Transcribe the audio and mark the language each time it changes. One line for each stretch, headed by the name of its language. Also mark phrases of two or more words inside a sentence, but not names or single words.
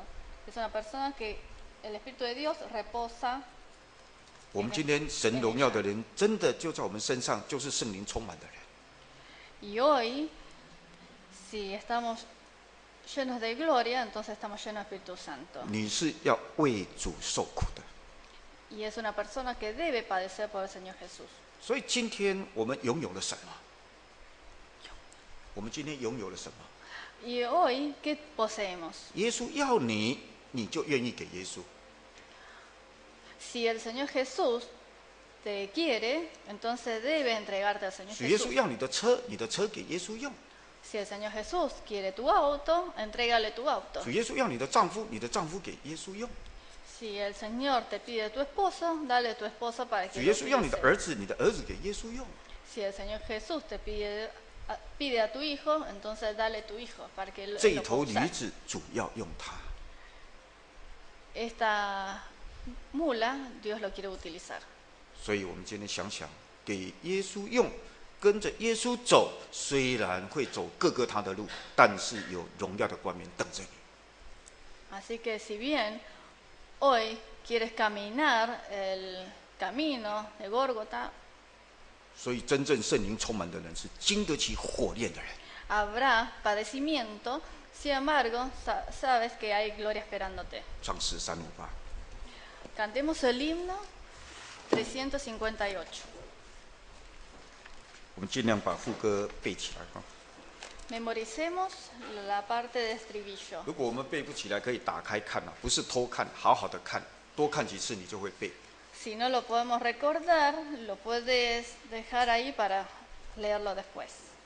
Spanish: Es una persona que el Espíritu de Dios reposa.
Chinese: 我们今天神荣耀的人，真的就在我们身上，就是圣灵充满的人。
Spanish: Y hoy, si estamos llenos de gloria, entonces estamos llenos del Espíritu Santo.
Chinese: 你是要为主受苦的。
Spanish: Y es una persona que debe padecer por el Señor Jesús.
Chinese: 所以今天我们拥有了什么？我们今天拥有了什么？
Spanish: Y hoy, ¿qué poseemos?
Chinese: 耶稣要你，你就愿意给耶稣。
Spanish: Si el Señor Jesús te quiere, entonces debe entregarte al Señor
Chinese: 主耶稣
Spanish: Jesús.
Chinese: 要你的车，你的车给耶稣用；
Spanish: Si el Señor Jesús quiere tu auto, entrégale tu auto.
Chinese: 主耶稣要你的丈夫，你的丈夫给耶稣用；
Spanish: Si el Señor te pide tu esposo, dale tu esposo para
Chinese: 主
Spanish: que
Chinese: 耶
Spanish: lo
Chinese: 稣要你的
Spanish: utilice.
Chinese: 儿子，你的儿子给耶稣用。
Spanish: Si el Señor Jesús te pide a tu hijo, entonces dale tu hijo para que
Chinese: 这
Spanish: lo
Chinese: 一头
Spanish: pueda
Chinese: 驴
Spanish: usar.
Chinese: 子主要用它。
Spanish: Esta mula, Dios lo quiere utilizar.
Chinese: 所以我们今天想想，给耶稣用，跟着耶稣走，虽然会走各个他的路，但是有荣耀的冠冕等着你。
Spanish: Así que si bien hoy quieres caminar el camino de Górgota,
Chinese: 所以真正圣灵充满的人是经得起火炼的人。
Spanish: habrá padecimiento, sin embargo, sabes que hay gloria esperándote.
Chinese: 唱诗358。
Spanish: Cantemos el himno 358.
Chinese: 我们尽量把副歌背起来哈。
Spanish: Memoricemos la parte de estribillo.
Chinese: 如果我们背不起来，可以打开看啊，不是偷看，好好的看，多看几次你就会背。
Spanish: Si no lo podemos recordar, lo puedes dejar ahí para leerlo después.